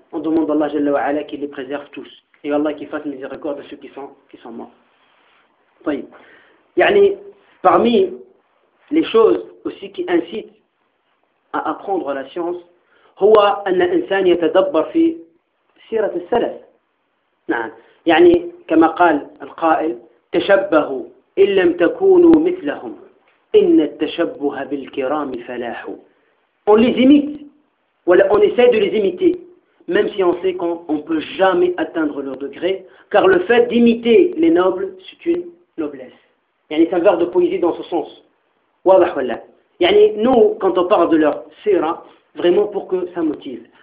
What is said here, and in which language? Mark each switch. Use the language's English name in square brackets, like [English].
[French] On demande à Allah Jalla wa Ala qu'il les préserve tous. Et Allah qui fasse miséricorde à ceux qui sont morts. Yani, parmi les choses aussi qui incitent à apprendre la science, [Arabic] هو أن الإنسان يتدبر في سيرة السلف. نعم. يعني كما قال القائل تشبهوا إن لم تكونوا مثلهم إن التشبه بالكرام فلاح. [French] On les imite. Voilà, on essaie de les imiter, même si on sait qu'on ne peut jamais atteindre leur degré, car le fait d'imiter les nobles, c'est une noblesse. يعني c'est un vers de poésie dans ce sens. [Arabic] واضح ولا؟ [French] يعني nous, quand on parle de leur سيرة, vraiment pour que ça motive.